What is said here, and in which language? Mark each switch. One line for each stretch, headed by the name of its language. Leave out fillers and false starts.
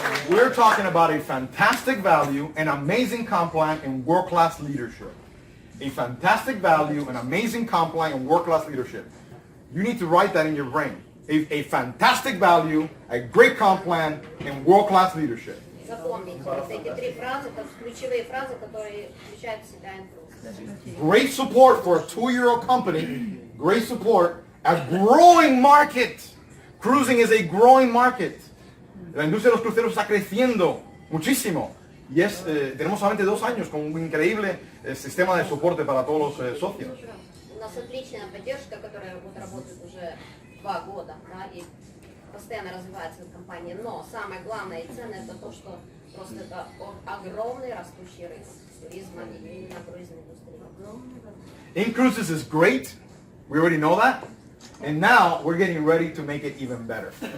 English: We're talking about a fantastic value, an amazing comp plan, and world-class leadership. A fantastic value, an amazing comp plan, and world-class leadership. You need to write that in your brain. A fantastic value, a great comp plan, and world-class leadership.
Russian: Запомните, вот эти три фразы, это ключевые фразы, которые включают в себя InCruises.
English: Great support for a 2-year-old company. Great support. A growing market. Cruising is a growing market.
Spanish: La industria de los cruceros está creciendo muchísimo. Y tenemos solamente 2 años con un increíble sistema de soporte para todos los socios.
Russian: У нас отличная поддержка, которая вот работает уже 2 года, да, и постоянно развивается в компании. Но самое главное и ценное это то, что просто это огромный растущий рынок туризма и на круизной индустрии.
English: InCruises is great. We already know that. And now we're getting ready to make it even better.